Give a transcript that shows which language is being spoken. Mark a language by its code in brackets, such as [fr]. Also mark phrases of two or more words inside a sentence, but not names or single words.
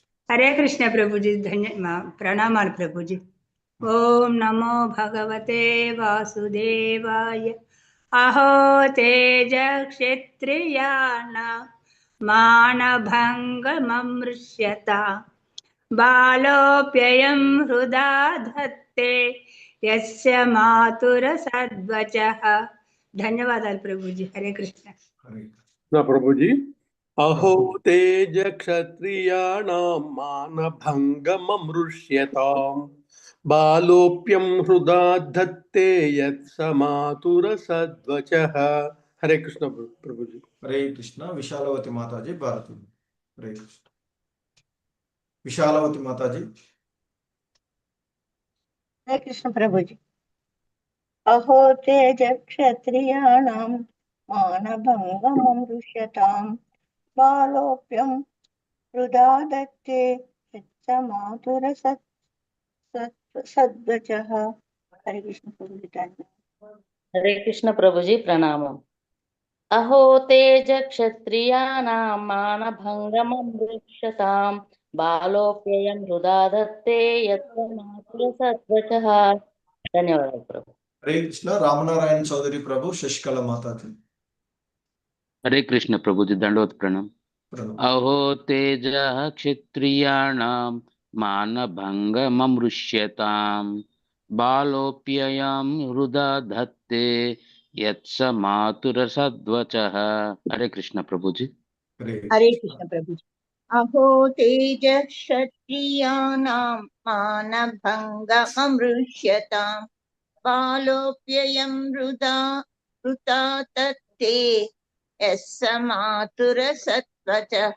[hi] हरे कृष्ण प्रभु जी, प्रणाम प्रभु जी। [sa] ओम नमो भगवते वासुदेवाय। अहो तेज क्षत्रियाणां मानभङ्गममृष्यता बालोऽप्ययं हृदा धत्ते यस्य मातुरसद्वचः। [hi] धन्यवादाలు प्रभु जी। हरे कृष्ण. [te] హరే కృష్ణ. [hi] ना प्रभु जी। [sa] अहो तेज क्षत्रियाणां मानभङ्गममृष्यताम् बालोऽप्यं हृदा धत्ते यत्समातुरसद्वचः। [hi] हरे कृष्ण प्रभु जी। [te] హరే కృష్ణ. విశాలవతి మాతాజీ భారతి. హరే కృష్ణ. విశాలవతి మాతాజీ. [hi] हरे कृष्ण प्रभु जी। [sa] अहो तेज क्षत्रियाणां मानभङ्गममृष्यताम् बालोऽप्यं हृदा दत्ते यत्समातुरसद्वचः। [hi] हरे कृष्ण प्रभु जी। हरे कृष्ण प्रभु जी प्रणामम। [sa] अहो तेज क्षत्रियाणां मानभङ्गममृष्यतां बालोऽप्ययं हृदा दत्ते यत्समातुरसद्वचः। [te] ధన్యవాదాలు ప్రభు. హరే కృష్ణ. రామనారాయణ చౌదరి ప్రభు. శశికళ మాతాజీ. [hi] हरे कृष्ण प्रभु जी दंडवत प्रणाम। [te] ప్రణవ్. [sa] अहो तेजः क्षत्रियाणां मानभङ्गममृष्यतां बालोऽप्ययं हृदा धत्ते यत्समातुरसद्वचः। [hi] हरे कृष्ण प्रभु जी। हरे कृष्ण प्रभु जी। [sa] अहो तेज क्षत्रियाणां मानभङ्गममृष्यताम् बालोऽप्ययं हृदा तत्ते यत्समातुरसद्वचः।